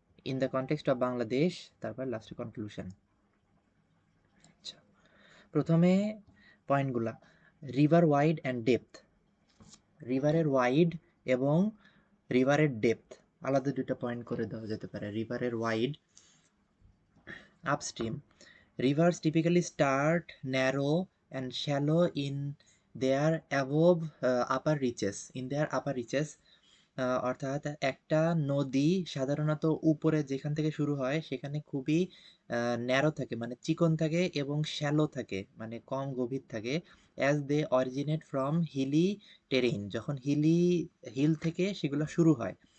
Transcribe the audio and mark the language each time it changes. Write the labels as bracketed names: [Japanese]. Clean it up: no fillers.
[English] in the context of Bangladesh, [Bangla] তারপর লাস্টে conclusion. আচ্ছা, প্রথমে পয়েন্টগুলা, [English] River wide and depth. [Bangla] রিভারের wide এবং রিভারের ডেপথ আলাদা দুটো পয়েন্ট করে দেওয়া যেতে পারে। রিভারের wide, upstream. [English] Rivers typically start narrow and shallow in their above upper reaches. In their upper reaches, [Bangla] অর্থাৎ একটা নদী সাধারণত উপরে যেখান থেকে শুরু হয় সেখানে খুবই ন্যারো থাকে, মানে চিকন থাকে, এবং শ্যালো থাকে মানে কম গভীর থাকে। [English] as they originate from hilly terrain, [Bangla] যখন হিল থেকে সেগুলো শুরু হয়।